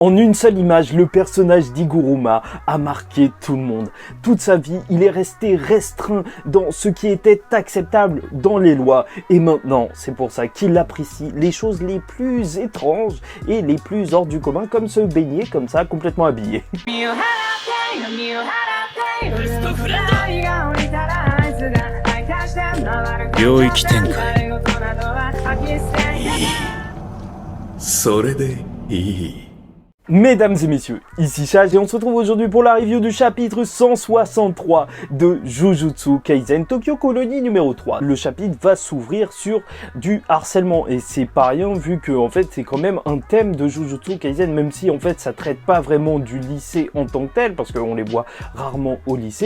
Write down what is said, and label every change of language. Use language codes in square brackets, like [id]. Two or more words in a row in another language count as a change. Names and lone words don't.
[fr] En une seule image, le personnage d'Iguruma a marqué tout le monde. Toute sa vie, il est resté restreint dans ce qui était acceptable dans les lois. Et maintenant, c'est pour ça qu'il apprécie les choses les plus étranges et les plus hors du commun, comme se baigner comme ça, complètement habillé. [ja] 領域展開それでいい [fr] Mesdames et messieurs, ici Chage et on se retrouve aujourd'hui pour la review du chapitre 163 de Jujutsu Kaisen Tokyo Colony numéro 3. Le chapitre va s'ouvrir sur du harcèlement et c'est pas rien vu que en fait c'est quand même un thème de Jujutsu Kaisen, même si en fait ça traite pas vraiment du lycée en tant que tel parce qu'on les voit rarement au lycée.